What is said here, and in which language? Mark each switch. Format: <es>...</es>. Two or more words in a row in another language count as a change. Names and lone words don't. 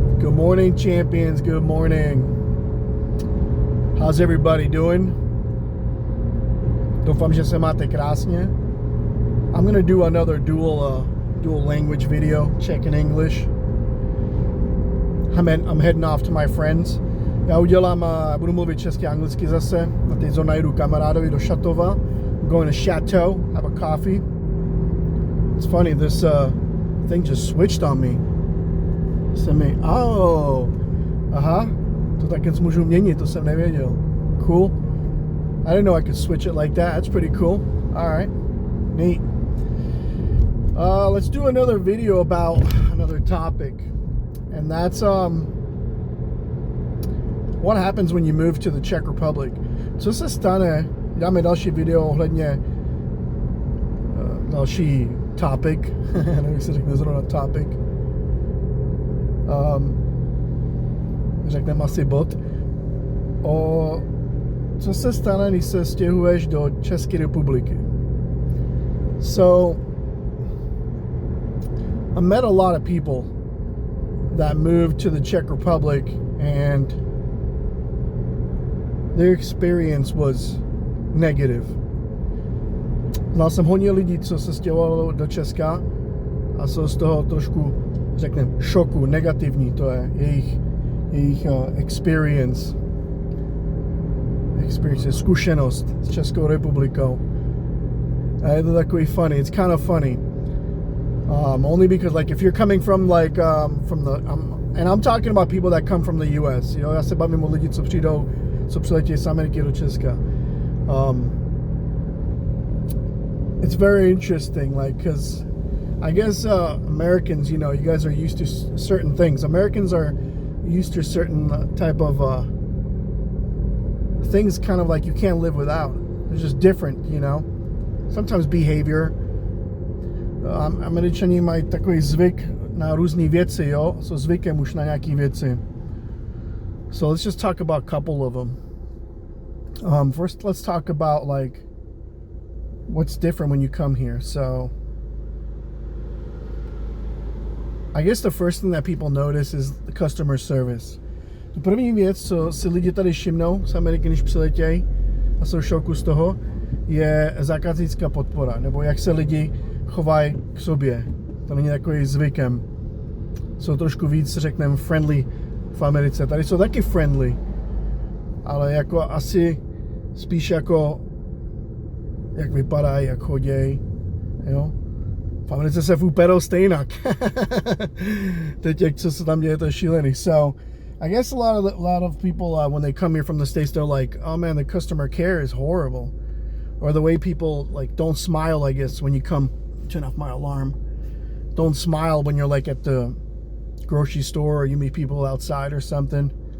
<en>Good morning, champions. Good morning. How's everybody doing?</en> <cs>Doufám, že se máte krásně.</cs> <en>I'm gonna do another dual language video, Czech and English. I'm heading off to my friends.</en> <cs>Já budu mluvit česky a anglicky zase. A teď najdu kamarádovi do Šatova.</cs> <en>I'm going to Chateau, have a coffee. It's funny, this thing just switched on me.</en> <cs>Aha, to taky můžu měnit, to jsem nevěděl.</cs> <en>Cool. I didn't know I could switch it like that. That's pretty cool. All right, neat. Let's do another video about another topic, and that's what happens when you move to the Czech Republic.</en> <cs>Co se stane? Dáme další video ohledně další topic. Nevím, jak se řekne zrovna topic. Řekneme asi bod. Co se stane, když se stěhuješ do České republiky?</cs> <en>So, I met a lot of people that moved to the Czech Republic and their experience was negative.</en> <cs>Znal jsem hodně lidí, co se stěhovalo do Česka a jsou z toho trošku, řekněme, šoku, negativní, to je jejich experience, zkušenost s Českou republikou. A je to takový funny,</cs> <en>it's kind of funny. Only because, like, if you're coming from, like, from the, and I'm talking about people that come from the US, you know,</en> <cs>já se bavím o lidi, co přiletí z Ameriky do Česka.</cs> <en>It's very interesting, like, because I guess Americans, you know, you guys are used to certain things. Americans are used to certain type of things, kind of like you can't live without. They're just different, you know. Sometimes behavior.</en> <cs>Američani mají takový zvyk na různé věci, jo. Jsou zvykem už na nějaké věci.</cs> <en>So let's just talk about a couple of them. First, let's talk about, like, what's different when you come here. So I guess the first thing that people notice is the customer service.</en> <cs>To první věc, co si lidi tady všimnou z Ameriky, když přiletějí a jsou v šoku z toho, je zákaznická podpora, nebo jak se lidi chovají k sobě. To není takový zvykem. Jsou trošku víc, řekneme, friendly v Americe. Tady jsou taky friendly, ale jako asi spíš jako jak vypadají, jak chodějí, jo. V Americe se fuperou stejnak. Teď, jak co se tam děje, to je šílený.</cs> <en>So, I guess a lot of people, when they come here from the States, they're like, oh man, the customer care is horrible. Or the way people, like, don't smile, I guess, when you come, turn off my alarm. Don't smile when you're, like, at the grocery store or you meet people outside or something.</en>